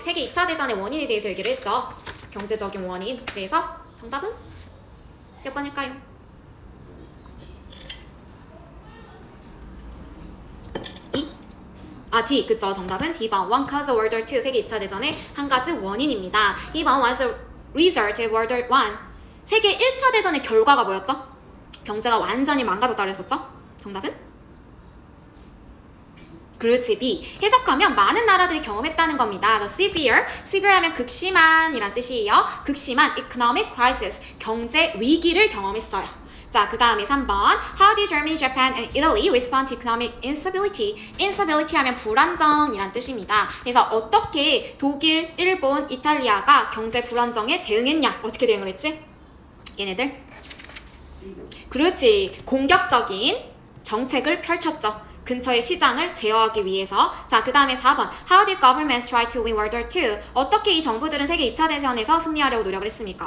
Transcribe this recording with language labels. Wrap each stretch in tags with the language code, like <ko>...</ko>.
<ko>세계 2차 대전의 원인에 대해서 얘기를 했죠. 경제적인 원인. 그래서 정답은 몇 번일까요? D. 그쵸. 정답은 D번.</ko> <en>One cause of World War II.</en> <ko>세계 2차 대전의 한 가지 원인입니다. 2번</ko> <en>was a result of World War I.</en> <ko>세계 1차 대전의 결과가 뭐였죠? 경제가 완전히 망가졌다 그랬었죠? 정답은? 그렇지, B. 해석하면 많은 나라들이 경험했다는 겁니다.</ko> <en>The severe</en> <ko>하면 극심한이란 뜻이에요. 극심한</ko> <en>economic crisis,</en> <ko>경제 위기를 경험했어요. 자, 그 다음에 3번.</ko> <en>How did Germany, Japan, and Italy respond to economic instability?</en> <ko>instability 하면 불안정이란 뜻입니다. 그래서 어떻게 독일, 일본, 이탈리아가 경제 불안정에 대응했냐? 어떻게 대응을 했지? 얘네들? 그렇지. 공격적인 정책을 펼쳤죠. 근처의 시장을 제어하기 위해서. 자, 그 다음에 4번.</ko> <en>How did governments try to win World War II?</en> <ko>어떻게 이 정부들은 세계 2차 대전에서 승리하려고 노력을 했습니까?</ko>